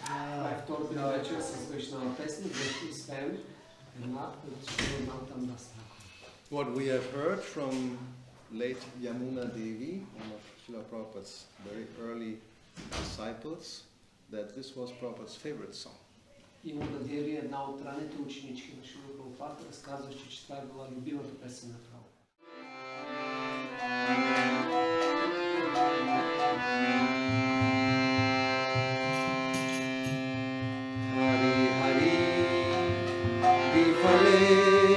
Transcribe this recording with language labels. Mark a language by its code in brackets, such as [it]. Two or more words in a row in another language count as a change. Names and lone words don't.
[en] What we have heard from late Yamuna Devi, one of Srila Prabhupada's very early disciples, that this was Prabhupada's favorite song. Yamuna Devi, [bg] една от ранните ученички на Шрила Прабхупада, разказваше, че това е била любимата песен на Прабхупада. [bn] হরি হরি বিফলে